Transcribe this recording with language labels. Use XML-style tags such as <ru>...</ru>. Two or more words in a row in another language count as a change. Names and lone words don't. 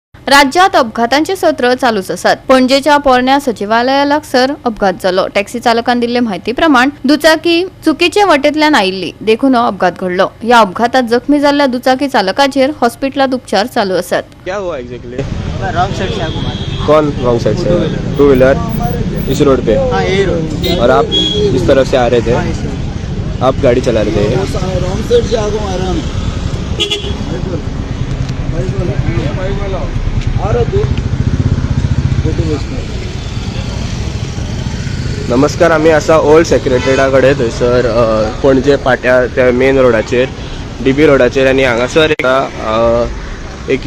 <kok>राज्यात अपघातांचे सत्र चालूच असतात। पणजेच्या पोरण्या सचिवालया लागसर अपघात जालो। टॅक्सी चालकान दिल्ले माहिती प्रमाण दुचाकी चुकीच्या वाटेतल्यान आयिल्ली देखून हो अपघात घडलो। या अपघातात जखमी झालेल्या दुचाकी चालकाचेर हॉस्पिटलात उपचार चालू असतात।</kok> <hi>क्या हुआ एग्जैक्टली?</hi> <en>wrong side</en> <hi>से आगे मारा। कौन</hi> <en>wrong side</en> <hi>से?</hi> <en>two wheeler</en> <hi>इस रोड पे? हाँ यही रोड। और आप इस तरफ से आ रहे थे? हाँ इसी रोड। आप गाड़ी चला रहे थे?</hi> <en>wrong side</en> <hi>से आगे मारा।</hi> <kok>नमस्कार, आम्ही असा ओल्ड सेक्रेटरीकडे थंयसर पणजे पाट्या त्या मेन रोडाचेर DB रोडाचेर आनी हांगासर एक</kok>